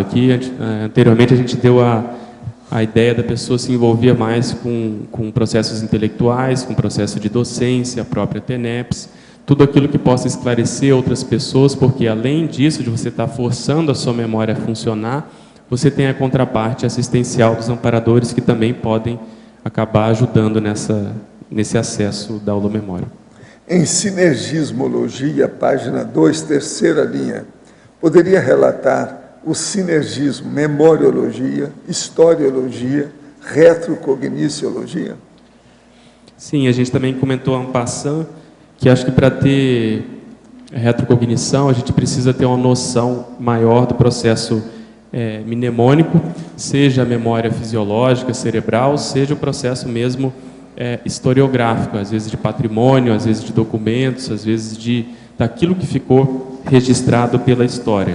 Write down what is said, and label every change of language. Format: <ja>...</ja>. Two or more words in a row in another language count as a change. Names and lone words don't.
<pt>Aqui, anteriormente, a gente deu a ideia da pessoa se envolver mais com processos intelectuais, com processo de docência, a própria TENEPS, tudo aquilo que possa esclarecer outras pessoas, porque, além disso, de você estar forçando a sua memória a funcionar, você tem a contraparte assistencial dos amparadores, que também podem acabar ajudando nesse acesso da holomemória. Em sinergismologia, página 2, terceira linha, poderia relatar o sinergismo, memoriologia, historiologia, retrocogniciologia? Sim, a gente também comentou</pt> <fr>en passant</fr> <pt>que acho que para ter retrocognição a gente precisa ter uma noção maior do processo mnemônico, seja a memória fisiológica, cerebral, seja o processo mesmo historiográfico, às vezes de patrimônio, às vezes de documentos, às vezes daquilo que ficou registrado pela história.</pt>